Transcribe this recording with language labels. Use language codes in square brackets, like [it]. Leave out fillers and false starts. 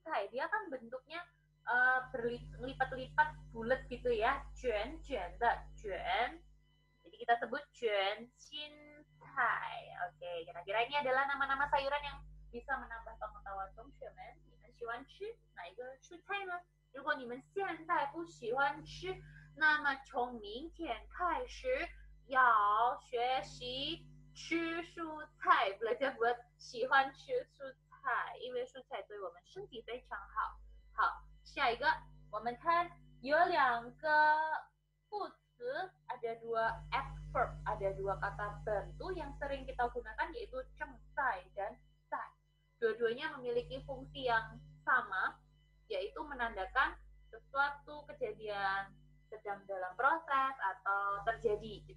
[id] Dia kan bentuknya berlipat-lipat bulat gitu ya. [zh] 卷的卷. [id] Jadi kita sebut 卷心菜. Oke, kira-kira ini adalah nama-nama sayuran yang bisa menambah pengetahuan teman-teman. [zh] 你们喜欢吃哪一个蔬菜呢？如果你们现在不喜欢吃，那么从明天开始要学习吃蔬菜， [id] belajar buat [zh] 喜欢吃蔬菜，因为蔬菜对我们身体非常好。好，下一个我们看有两个副词, [id] ada 2 adverb, ada 2 kata bantu yang sering kita gunakan, yaitu 正在 dan 在. Dua-duanya memiliki fungsi yang sama, yaitu menandakan sesuatu kejadian sedang dalam proses atau terjadi.